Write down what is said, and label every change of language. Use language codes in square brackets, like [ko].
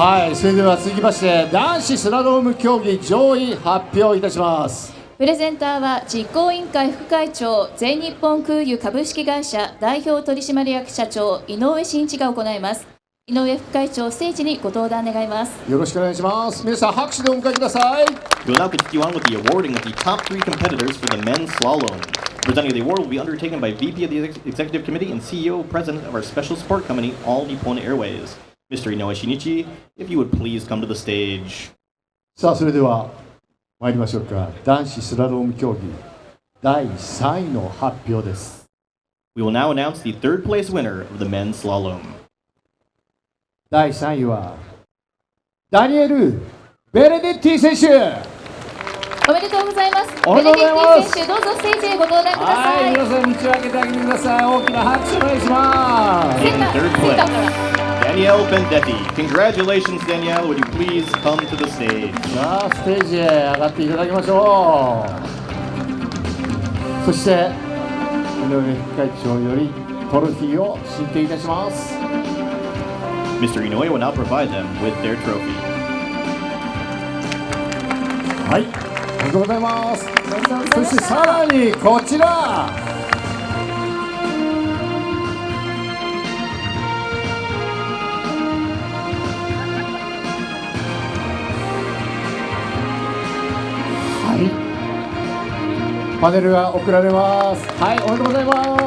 [ja] はい、それでは続きまして男子スラローム競技上位発表いたします。プレゼンターは実行委員会副会長、全日本空輸株式会社代表取締役社長井上真一が行います。井上副会長、ステージにご登壇願います。よろしくお願いします。皆さん拍手でお迎えください。 [en] We'll now continue on with the awarding of the top 3 competitors for the men's slalom. Presenting the award will be undertaken by VP of the Executive Committee and CEO President of our special support company, All Nippon Airways, Mr. Inoue Shinichi. If you would please come to the stage. [ja] さあ、それでは参りましょうか。男子スラローム競技第3位の発表です。 [en] We will now announce the third place winner of the men's slalom. [ja] 第3位はダニエル・ベレディッティ選手。おめでとうございます。おめでとうございます。ベネディッティ選手、どうぞステージへご登壇ください。はい、皆さん道を開けてあげてください。大きな拍手お願いします。センターから。 [en] Danielle Bendetti. Congratulations, Danielle. Would you please come to the stage? [ja] さあ、ステージへ上がっていただきましょう。そして井上副会長よりトロフィーを進呈いたします。 [en] Mr. Inoue will now provide them with their trophy. [ja] はい、ありがとうございます。そしてさらにこちら、パネルが贈られます。はい、おめでとうございます。